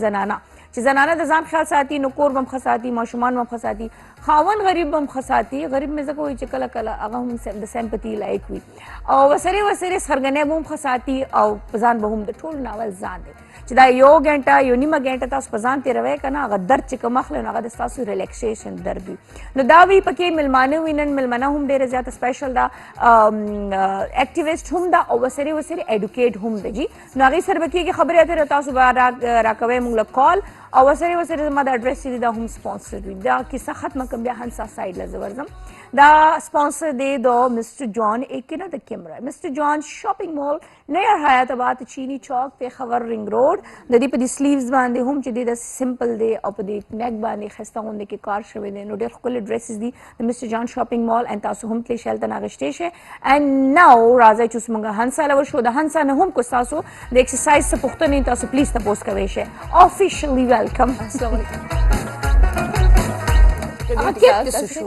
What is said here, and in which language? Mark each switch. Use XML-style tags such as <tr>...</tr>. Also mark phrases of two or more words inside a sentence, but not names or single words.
<ps>زنانه چې زنانه د ځان خیال ساتي نو کور به هم ښه ساتي ماشومان به هم ښه ساتي خاوند غریب به هم ښه ساتي غریب مې ځکه وایي چې کله کله هغه هم د سیمپتي لایق وي او وسرې سرګنۍ به هم ښه ساتي او په ځان به هم د ټولو نه اول ځان دی چې دا یو ګنټه یو نیمه ګنټه تاسو په ځان تېروئ که نه هغه درد چې کوم اخلئ نو هغه د ستاسو ریلیکسیشن درد وي نو دا وي پکې میلمانه وي نن میلمنه هم ډېره زیاته سپیشل ده اکټیویسټ هم ده او وسرې ایډوکیټ هم ده جي نو هغې سره به کېږي خبرې اترې تاسو به راکوئ موږ له کال او وسرې زما د اډرس چې دی دا هم سپانسر وي دا کیسه ختمه کړم بیا هنسا سایډ له زه ورځم دا سپانسر دی د مسٹر جان ایک نه د کیمرا مسٹر جان شاپینګ مال نیر حیات آباد چینی چوک پیښور رنګ روډ د دې په دې سلیوز باندې هم چې دی د سمپل دی او په دې نیک باندې ښایسته غوندې کې کار شوی دی نو ډېر ښکلي ډریسز دي د مسٹر جان شاپینګ مال ان تاسو هم تللی شئ هلته نه اخیستی شئ</ps> <en>and now</en> <ps>راځئ چې اوس موږ هنسا له ورشو د هنسا نه هم که ستاسو د ایکسرسایز څه پوښتنې تاسو پلیز تپوس کوی شئ</ps> <en>officially welcome</en> <ar>السلام علیکم</ar> <ps>هغه کیک څه شو</ps>